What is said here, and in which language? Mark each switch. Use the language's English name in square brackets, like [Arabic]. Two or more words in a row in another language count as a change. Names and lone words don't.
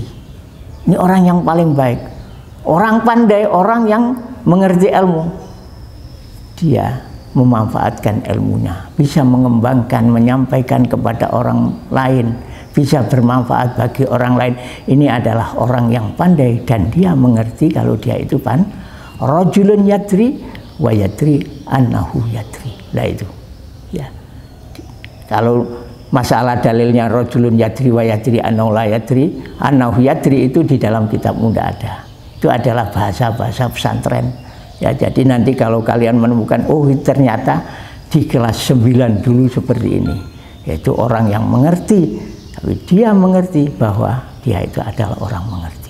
[Indonesian] Ini orang yang paling baik. Orang pandai, orang yang mengerti ilmu. Dia memanfaatkan ilmunya, bisa mengembangkan, menyampaikan kepada orang lain, bisa bermanfaat bagi orang lain. Ini adalah orang yang pandai dan dia mengerti kalau dia itu [Arabic] رجل يدري ويدري أنه يدري. [Indonesian] Lah itu. Ya. Kalau masalah dalilnya [Arabic] رجل يدري ويدري أنه لا يدري, أنه يدري [Indonesian] itu di dalam kitabmu tidak ada. Itu adalah bahasa-bahasa pesantren. Ya, jadi nanti kalau kalian menemukan, oh ternyata di kelas 9 dulu seperti ini, yaitu orang yang mengerti, tapi dia mengerti bahwa dia itu adalah orang mengerti.